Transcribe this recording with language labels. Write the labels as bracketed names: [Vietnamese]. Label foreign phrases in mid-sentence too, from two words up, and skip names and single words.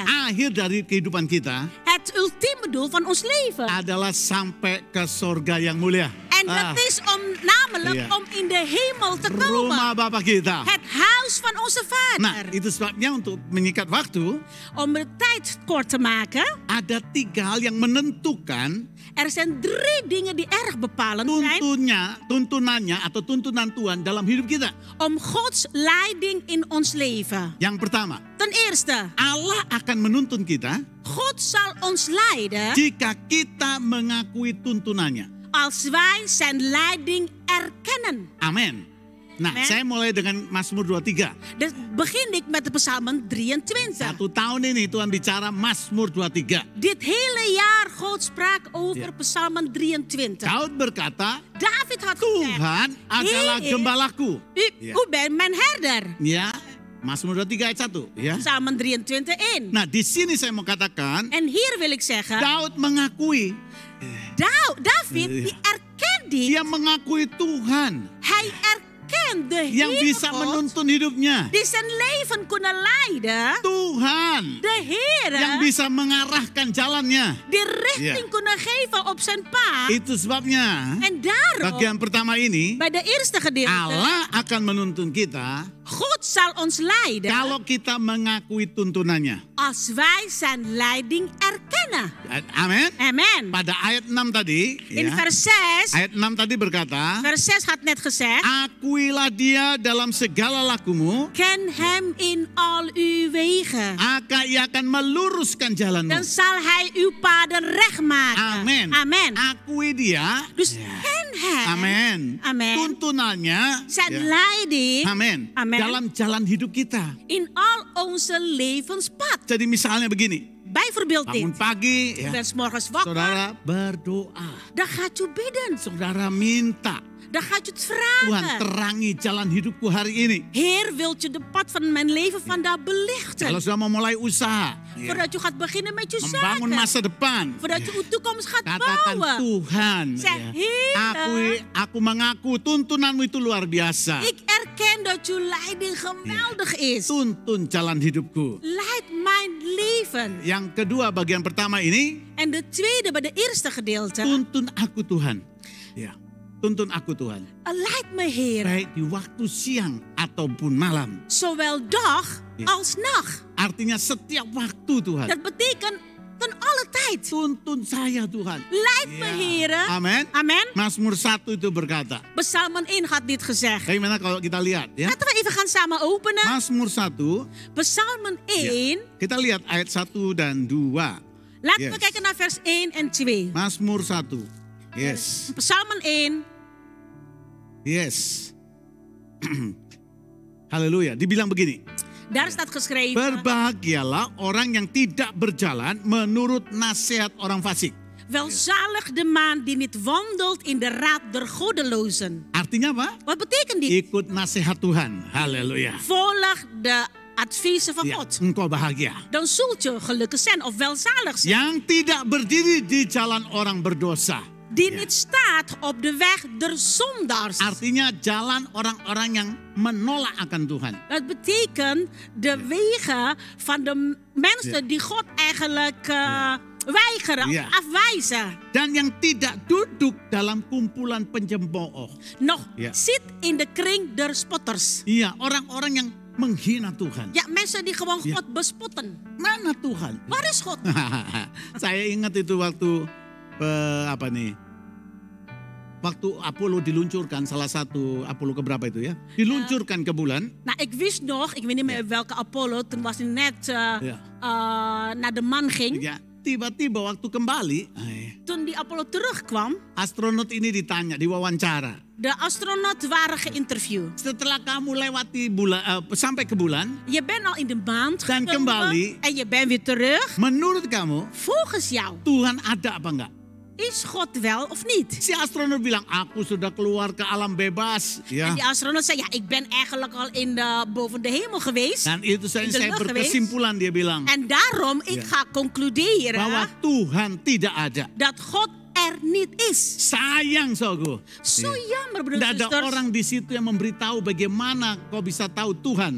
[Indonesian] Akhir dari kehidupan kita [Dutch] Het ultieme doel van ons leven. [Indonesian] adalah sampai ke surga yang mulia. [Dutch] En dat is namelijk Ja. om in de hemel te [Indonesian] Rumah [Dutch] komen. [Indonesian] Bapa kita. [Dutch] Het huis van onze [Indonesian] Nah, [Dutch] Vader. [Indonesian] itu sebabnya untuk menyikat waktu, [Dutch] Om de tijd kort te maken, [Indonesian] ada 3 hal yang menentukan [Dutch] er zijn 3 dingen die erg bepalend zijn [Indonesian] tuntunannya atau tuntunan Tuhan dalam hidup kita. [Dutch] om Gods leiding in ons leven. [Indonesian] Yang pertama, [Dutch] Ten eerste, [Indonesian] Allah akan menuntun kita [Dutch] God zal ons leiden [Indonesian] jika kita mengakui tuntunannya. [Dutch] als wij zijn leiding erkennen. [Indonesian] Amin. Nah, [Dutch] Amen. [Indonesian] saya mulai dengan Mazmur 23. [Dutch] Dus begin ik met de Psalmen 23. [Indonesian] 1 tahun ini Tuhan bicara Mazmur 23. [Dutch] Dit hele jaar God sprak over Ja. Psalmen 23. [Indonesian] Daud berkata, [Dutch] David had gezegd, [Indonesian] Tuhan adalah [Dutch] Heer, [Indonesian] gembalaku. [Dutch] u bent mijn herder. [Indonesian] Ya, Mazmur 23 ayat 1. Ya. [Dutch] Psalmen 23:1. [Indonesian] Nah, di sini saya mau katakan, [Dutch] En hier wil ik zeggen, [Indonesian] Daud mengakui, [Dutch] David die erkent dit. [Indonesian] dia mengakui Tuhan [Dutch] Hij erkent de [Indonesian] yang [Dutch] Heer [Indonesian] bisa [Dutch] God [Indonesian] menuntun hidupnya. [Dutch] die zijn leven kunnen leiden. [Indonesian] Tuhan [Dutch] De Heer [Indonesian] yang bisa mengarahkan jalannya. [Dutch] die richting kunnen geven op zijn paard. [Indonesian] Itu sebabnya [Dutch] En daarom, [Indonesian] bagian pertama ini, [Dutch] bij de eerste gedeelte, [Indonesian] Allah akan menuntun kita [Dutch] God zal ons leiden [Indonesian] kalau kita mengakui tuntunannya. [Dutch] als wij zijn leiding erkennen. [Indonesian] Amin. [Dutch] Amen. [Indonesian] Pada ayat 6 tadi, [Dutch] In ya, vers 6, [Indonesian] ayat 6 tadi berkata, [Dutch] vers 6 had net gezegd, [Indonesian] akuilah dia dalam segala lakumu, [Dutch] ken hem in al uw wegen. [Indonesian] maka ia akan meluruskan jalanmu. [Dutch] Dan zal hij uw paden recht maken. [Indonesian] Amin. [Dutch] Amen. [Indonesian] Akui dia, [Dutch] Dus ken hem. [Indonesian] amin. [Dutch] Amen. [Indonesian] Tuntunannya, [Dutch] Zijn ya, leiding [Indonesian] amin. [Dutch] Amen. [Indonesian] Dalam jalan hidup kita. [Dutch] in al onze levenspad. [Indonesian] Jadi misalnya begini, [Dutch] Bijvoorbeeld [Indonesian] bangun [Dutch] dit. [Indonesian] pagi, [Dutch] Je ya, bent 's morgens wakker. [Indonesian] saudara berdoa, [Dutch] Dan gaat u bidden. [Indonesian] saudara minta, [Dutch] Dan gaat u het [Indonesian] Tuhan [Dutch] vragen. [Indonesian] terangi jalan hidupku hari ini. [Dutch] Heer, wilt u de pad van mijn leven vandaag belichten? [Indonesian] Kalau sudah mau mulai usaha, ya, [Dutch] Voordat u gaat beginnen met uw [Indonesian] membangun [Dutch] zaken. [Indonesian] masa depan, [Dutch] Voordat u uw toekomst gaat [Indonesian] katakan [Dutch] bouwen. [Indonesian] Tuhan, [Dutch] Zeg, ya, Heer, [Indonesian] aku mengaku tuntunanmu itu luar biasa. [Dutch] ik erken dat uw leiding geweldig is. [Indonesian] Tuntun jalan hidupku. [Dutch] Leid mijn leven. [Indonesian] Yang kedua, bagian pertama ini, [Dutch] En de tweede, bij de eerste gedeelte. [Indonesian] tuntun aku Tuhan. Ya, tuntun aku Tuhan. [Dutch] Leid me, Heer. [Indonesian] Baik di waktu siang ataupun malam. [Dutch] Zowel dag Ja. als nacht. [Indonesian] Artinya setiap waktu Tuhan. [Dutch] Dat betekent ten alle tijd. [Indonesian] Tuntun saya Tuhan. [Dutch] Leid me, Ya. Heer. [Indonesian] Amin. [Dutch] Amen. [Indonesian] Mazmur 1 itu berkata. [Dutch] Psalmen 1 had dit gezegd. [Indonesian] Bagaimana kalau kita lihat ya? [Dutch] Laten we even gaan samen openen. [Indonesian] Mazmur 1. [Dutch] Psalmen 1. [Indonesian] Kita lihat ayat 1 dan 2. [Dutch] Laten we Yes. kijken naar vers 1 en 2. [Indonesian] Mazmur 1. Yes. [Dutch] Psalmen 1. [Indonesian] Yes. Haleluya. Dibilang begini. [Dutch] Daar staat geschreven. [Indonesian] Berbahagialah orang yang tidak berjalan menurut nasihat orang fasik. [Dutch] Welzalig de man die niet wandelt in de raad der goddelozen. [Indonesian] Artinya apa? [Dutch] Wat betekent dit? [Indonesian] Ikut nasihat Tuhan. Haleluya. [Dutch] Volg de adviezen van ya, God. [Indonesian] engkau bahagia. [Dutch] Dan zult je gelukkig zijn of welzalig zijn. [Indonesian] Yang tidak berdiri di jalan orang berdosa. [Dutch] Die niet staat op de weg der zondaars. [Indonesian] Artinya jalan orang-orang yang menolak akan Tuhan. [Dutch] Dat betekent de wegen van de mensen die God eigenlijk weigeren Ja. of afwijzen. [Indonesian] Dan yang tidak duduk dalam kumpulan penjemooh. [Dutch] Nog Ja. zit in de kring der spotters. [Indonesian] Iya, orang-orang yang menghina Tuhan. [Dutch] Ja, mensen die gewoon Ja. God bespotten. [Indonesian] Mana Tuhan? [Dutch] Waar is God? [Indonesian] Saya ingat itu waktu waktu Apollo diluncurkan, salah satu Apollo keberapa itu ya? Diluncurkan ke bulan. [Dutch] Nou, ik wist nog, ik weet niet meer welke Apollo, toen was hij net naar de maan ging. [Indonesian] Ya, tiba-tiba waktu kembali, [Dutch] Toen die Apollo terugkwam, [Indonesian] astronot ini ditanya, diwawancara. [Dutch] de astronauten waren geïnterviewd. [Indonesian] Setelah kamu lewati bulan, sampai ke bulan, [Dutch] Je bent al in de maan Dan gekomen [Indonesian] kembali. [Dutch] en je bent weer terug. [Indonesian] menurut kamu [Dutch] Volgens jou, [Indonesian] Tuhan ada apa enggak? [Dutch] is God wel of niet? [Indonesian] Si astronot bilang, aku sudah keluar ke alam bebas. Ya. [Dutch] En die astronaut zei, ja, ik ben eigenlijk al boven de hemel geweest. [Indonesian] Dan itu [Dutch] In de [Indonesian] saya [Dutch] lucht [Indonesian] berkesimpulan, dia bilang, [Dutch] En daarom, ik ga concluderen [Indonesian] bahwa Tuhan tidak ada. [Dutch] dat God er niet is. [Indonesian] Sayang, saudaraku. [Dutch] Zo jammer, broers [Indonesian] Tidak [Dutch] en [Indonesian] ada [Dutch] zusters. [Indonesian] orang di situ yang memberitahu bagaimana kau bisa tahu Tuhan.